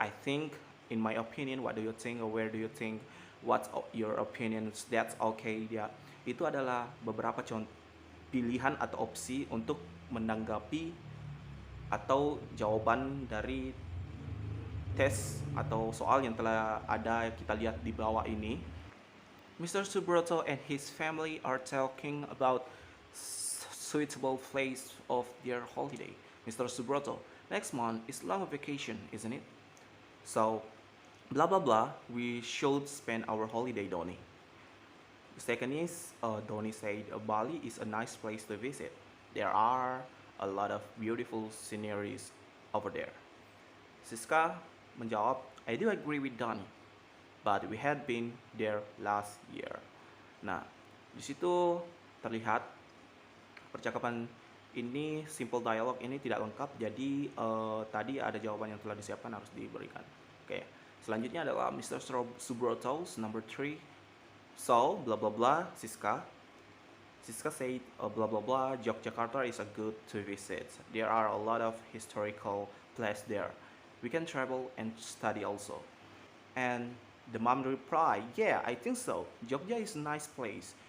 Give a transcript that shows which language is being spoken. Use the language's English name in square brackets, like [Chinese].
[English] I think, in my opinion, what do you think, or where do you think, what's your opinions, that's okay ya. [Indonesian] Itu adalah beberapa pilihan atau opsi untuk menanggapi atau jawaban dari tes atau soal yang telah ada kita lihat di bawah ini. [English] Mr. Subroto and his family are talking about suitable place of their holiday. Mr. Subroto, next month is long vacation, isn't it? So, blah blah blah, we should spend our holiday, Donny. The second is, Donny said Bali is a nice place to visit. There are a lot of beautiful sceneries over there. [Indonesian] Siska menjawab, [English] I do agree with Donny, but we had been there last year. [Indonesian] Nah, di situ terlihat percakapan ini, [English] simple dialogue [Indonesian] ini tidak lengkap, jadi tadi ada jawaban yang telah disiapkan harus diberikan. Oke, selanjutnya adalah Mr. [English] Subroto's number 3. So, blah blah blah, Siska said, blah blah blah, Yogyakarta is a good to visit. There are a lot of historical places there. We can travel and study also. And the mom replied, yeah, I think so. Jogja is a nice place.